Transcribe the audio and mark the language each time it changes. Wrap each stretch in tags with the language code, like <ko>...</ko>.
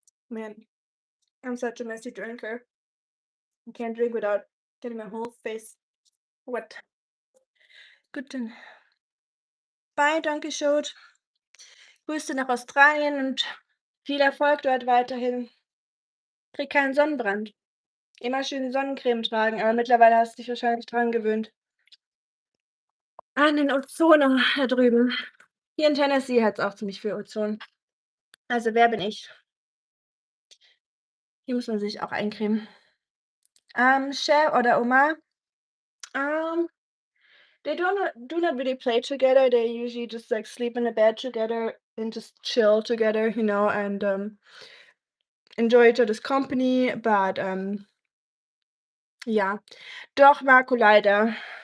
<en>Man, I'm such a messy drinker. I can't drink without getting my whole face wet.</en> <de>Guten. Bye, danke schön. Grüße nach Australien und viel Erfolg dort weiterhin. Krieg keinen Sonnenbrand. Immer schön Sonnencreme tragen, aber mittlerweile hast du dich wahrscheinlich dran gewöhnt. An den Ozon da drüben. Hier in Tennessee hat's auch ziemlich viel Ozon. Also wer bin ich? Hier muss man sich auch eincremen.</de> <en>Chef oder Oma, um, they do not really play together. They usually just like sleep in a bed together and just chill together, and enjoy each other's company. But yeah.</en> <de>Doch, Marco, leider.</de>